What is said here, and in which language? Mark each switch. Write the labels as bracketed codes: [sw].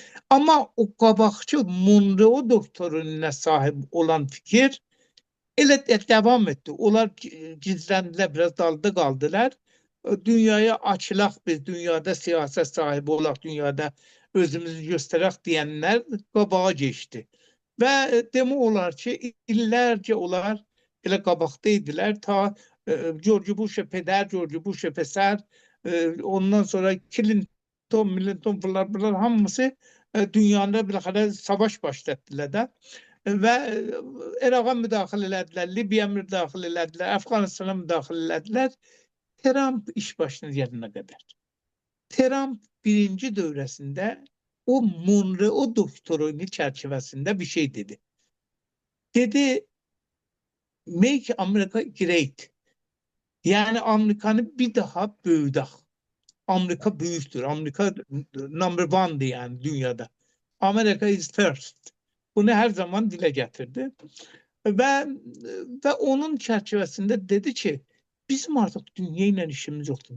[az] Ama o qabaqçı Monroe doktrinine sahip olan fikir elə devam etti. Onlar gizləndiler, biraz dalda kaldılar. Dünyaya açılaq, biz dünyada siyaset sahibi olaq, dünyada özümüzü göstərək diyenler qabağa geçti. Ve demək olar ki, illərcə onlar elə qabaqdaydılar ta George Bush'a peder, George Bush'a pəsər, ondan sonra Clinton bunlar hamısı dünyada bir savaş başlattılar da ve Irak'a müdaxil elədilər, Libya'ya müdaxil elədilər, Afganistan'a müdaxil elədilər. Trump iş başına gelene kadar. Trump birinci dövrəsində o Monroe doktrini çerçevesinde bir şey dedi. [en] Dedi, make America great. [az] Yani Amerikanı bir daha büyüdək. Amerika büyüktür. [en] Amerika number one'di [az] yani dünyada. [en] America is first. [az] Bunu her zaman dile getirdi. Ve onun çerçevesinde dedi ki bizim artık dünya ile işimiz yoktu.